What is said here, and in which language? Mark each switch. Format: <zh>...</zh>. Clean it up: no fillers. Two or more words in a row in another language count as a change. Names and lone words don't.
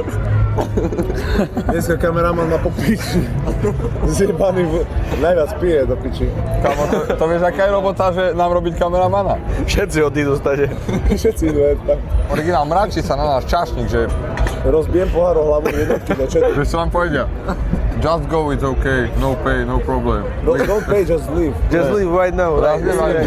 <sk>Dneska kameraman má po piči. Zjebaný, najviac pije do piči. Kamo, to vieš, aká je robota, že nám robiť kameramana? Všetci odídu stade. Všetci idú tak. Originál mračí sa na náš čašník, že Rozbijem pohár o hlavu jednotky do četu. vieš, čo nám povedia?</sk> <en>Just go, it's okay, no pay, no problem. Don't pay, just leave. Just leave right now.</en> <sk>Raz</sk> <en>Right?</en> <sk>nevadí.</sk>